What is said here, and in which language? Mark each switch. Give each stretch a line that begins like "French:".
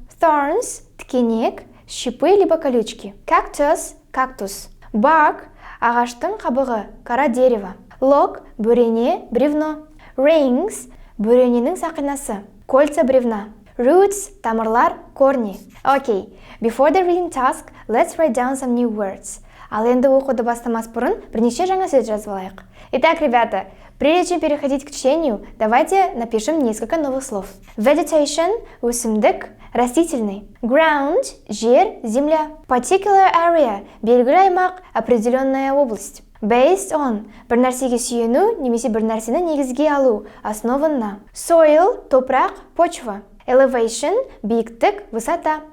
Russian: Thorns – тікенек, шипы либо колючки. Cactus – кактус. Bark –
Kazakh: ағаштың қабығы,
Russian: кора дерева. Log – бөрене, бревно. Rings –
Kazakh: бөрененің сақинасы,
Russian: кольца бревна. Roots – тамырлар, корни.
English: Okay, before the reading task, let's write down some new words.
Kazakh: Ал енді оқуды бастамас бұрын бірнеше жаңа сөз жазып алайық.
Russian: Итак, ребята, прежде чем переходить к чтению, давайте напишем несколько новых слов. Vegetation – өсімдік, растительный. Ground – жер, земля.
English: Particular area –
Kazakh: белгілі аймақ,
Russian: определенная область.
Kazakh: Based on – бір нәрсеге сүйену, немесе бір нәрсені негізге алу,
Russian: основан на. Soil – топырақ, почва. Elevation – биіктік, высота.